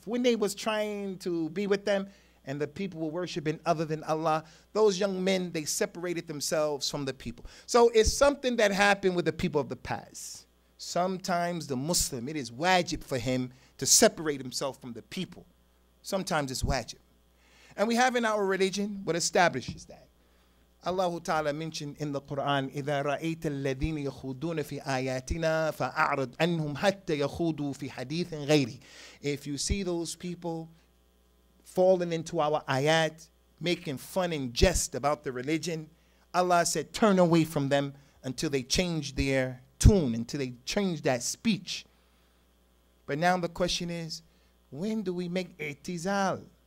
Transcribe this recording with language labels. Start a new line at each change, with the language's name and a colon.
English: When they was trying to be with them and the people were worshiping other than Allah, those young men, they separated themselves from the people. So it's something that happened with the people of the past. Sometimes the Muslim, it is wajib for him to separate himself from the people. Sometimes it's wajib. And we have in our religion what establishes that.
Arabic: Allah Ta'ala mentioned in the Quran, إِذَا رَأَيْتَ الَّذِينَ يَخُوضُونَ فِي آيَاتِنَا فَأَعْرِضْ عَنْهُمْ حَتَّى يَخُوضُوا فِي حَدِيثٍ غَيْرِهِ.
English: If you see those people falling into our ayat, making fun and jest about the religion, Allah said, turn away from them until they change their tune, until they change that speech. But now the question is, when do we make i'tizal?